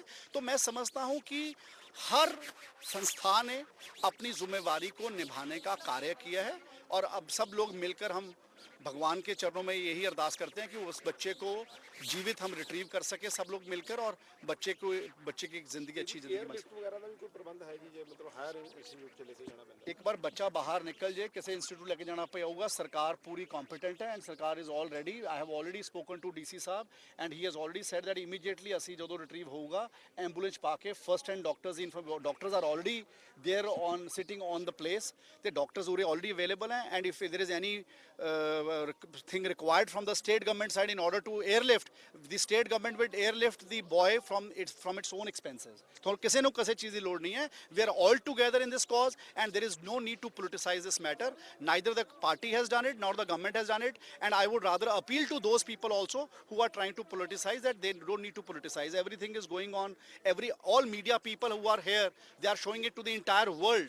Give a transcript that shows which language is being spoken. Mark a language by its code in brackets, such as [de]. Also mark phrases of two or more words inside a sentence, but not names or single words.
[hi] तो मैं समझता हूँ कि हर संस्था ने अपनी जिम्मेवारी को निभाने का कार्य किया है और अब सब लोग मिलकर हम भगवान के चरणों में यही अरदास करते हैं कि उस बच्चे को जीवित हम रिट्रीव कर सके, सब लोग मिलकर, और बच्चे की जिंदगी अच्छी जिंदगी बन सके। एक बार बच्चा बाहर निकल जाए, किसी इंस्टीट्यूट लेके जाना पड़ेगा, सरकार पूरी कॉम्पिटेंट है एंड सरकार [en] is all ready. I have already spoken to DC sahab and he has already said that immediately [pa] ਅਸੀਂ ਜਦੋਂ ਰਿਟਰੀਵ ਹੋਊਗਾ ਐਂਬੂਲੈਂਸ ਪਾ ਕੇ [en] first and doctors are already there on sitting on the place, [pa] ਤੇ ਡਾਕਟਰਸ ਉਰੇ ਆਲਰੇਡੀ ਅਵੇਲੇਬਲ ਹੈ [en] and if there is any thing required from the state government side in order to airlift. The state government will airlift the boy from its own expenses. [hi] तो किसी न किसी चीज़ की लोड़ नहीं है. [en] We are all together in this cause, and there is no need to politicize this matter. Neither the party has done it, nor the government has done it. And I would rather appeal to those people also who are trying to politicize that they don't need to politicize. Everything is going on. All media people who are here, they are showing it to the entire world.